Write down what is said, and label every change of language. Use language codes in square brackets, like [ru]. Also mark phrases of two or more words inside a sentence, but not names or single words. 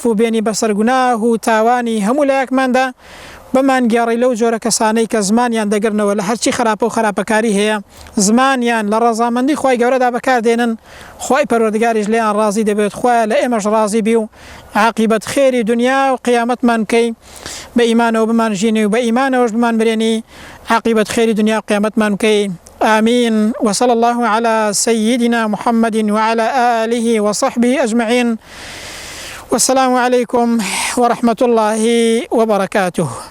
[ckb] عەفو بێنی بەسەر گوناه و تاوانی هەموو لایەکماندا بمان گێڕی لەو جۆرە کەسانەی کە زمانیان دەگرنەوە لە هەرچی خراپە و خراپەکاری هەیە زمانیان لە ڕەزامەندی خی گەورەدا بەکاردێنن خی پەروەردگاریش لێیان ڕازی دەبێت خۆیان لە ئێمەش ڕازی بی و عاقبەت خێری دنیا و قیامەتمان بکەی بە ئیمانەوە بمان ژینی و بە ئیمانەوەش بمان برێنی عاقبەت خێری دنیا و قیامەتمان بکەی آمين. [ar] وصلى الله على سيدنا محمد وعلى آله وصحبه أجمعين. والسلام عليكم ورحمة الله وبركاته.